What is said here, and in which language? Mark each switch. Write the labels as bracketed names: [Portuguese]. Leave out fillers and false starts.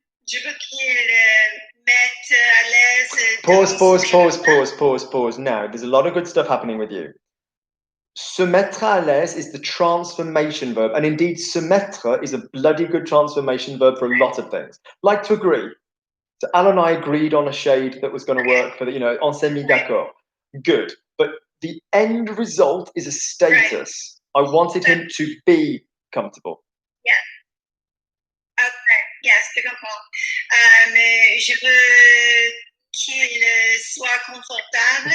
[French] Je veux qu'il mette à l'aise. [English] Pause. Now, there's a lot of good stuff happening with you. [French] Se mettre à l'aise [English] is the transformation verb, and indeed, se mettre is a bloody good transformation verb for a lot of things. Like to agree. So Al and I agreed on a shade that was going to work for the, [French] on s'est mis d'accord. [English] Good. But the end result is a status. I wanted him to be comfortable. Yeah. Okay. Yes, [French] je comprends. Je veux qu'il soit confortable.